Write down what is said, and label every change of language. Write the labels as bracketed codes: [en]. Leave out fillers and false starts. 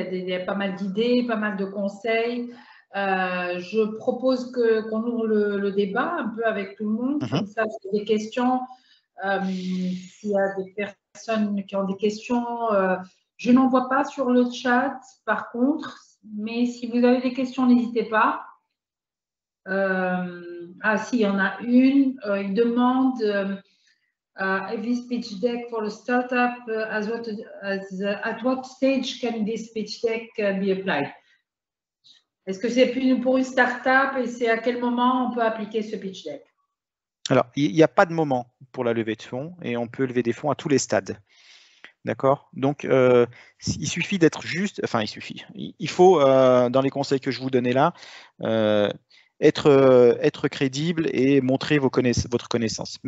[fr] Il y a pas mal d'idées, pas mal de conseils. Je propose qu'on ouvre le débat un peu avec tout le monde. Comme ça, si vous avez des questions, s'il y a des personnes qui ont des questions, je n'en vois pas sur le chat, par contre. Mais si vous avez des questions, n'hésitez pas. Si, il y en a une. Il demande [en] if this pitch deck for a startup, at what stage can this pitch deck be applied? [fr] Est-ce que c'est pour une startup et c'est à quel moment on peut appliquer ce pitch deck? Alors, il n'y a pas de moment pour la levée de fonds et on peut lever des fonds à tous les stades. D'accord? Donc, il suffit d'être juste, enfin, il faut, dans les conseils que je vous donnais là, être crédible et montrer votre connaissance.